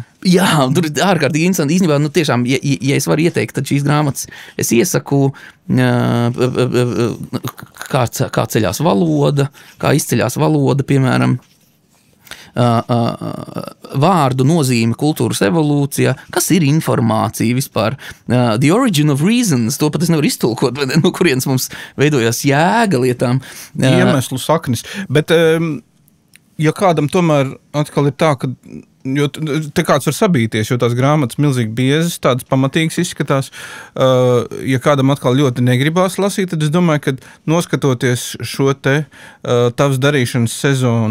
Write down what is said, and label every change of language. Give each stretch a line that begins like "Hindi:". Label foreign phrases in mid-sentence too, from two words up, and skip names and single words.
Latvian: Jā, tur ir ārkārtīgi interesanti. Īstenībā, tiešām, ja es varu ieteikt, tad šīs grāmatas es iesaku, kā ceļās valoda, kā izceļās valoda, piemēram, vārdu nozīme kultūras evolūcijā, kas ir informācija vispār,
English: the origin of reasons,
Latvian: to pat es nevaru iztulkot, no kurienes mums veidojās jēga lietām. Iemeslu saknis, bet ja kādam tomēr atkal ir tā, ka jo te kāds var sabīties, jo tās grāmatas milzīgi biezas, tādas pamatīgas izskatās. Ja kādam atkal ļoti negribās lasīt, tad es domāju, ka noskatoties šo te tavas darīšanas sezonu.